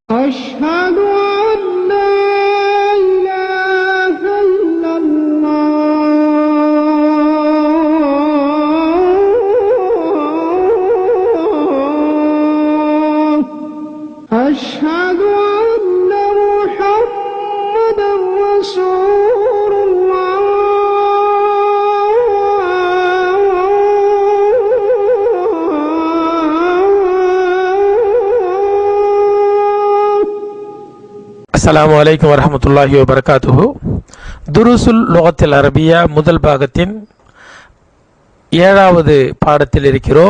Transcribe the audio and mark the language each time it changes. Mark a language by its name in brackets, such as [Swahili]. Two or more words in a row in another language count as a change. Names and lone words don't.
[Arabic] أشهد أن لا إله إلا الله أشهد أن محمدا رسول الله السلام عليكم ورحمة الله وبركاته. [Tamil] துருசுல் லுகத்தில் அரபியா முதல் பாகத்தின் 7வது பாடத்தில் இருக்கிறோம்.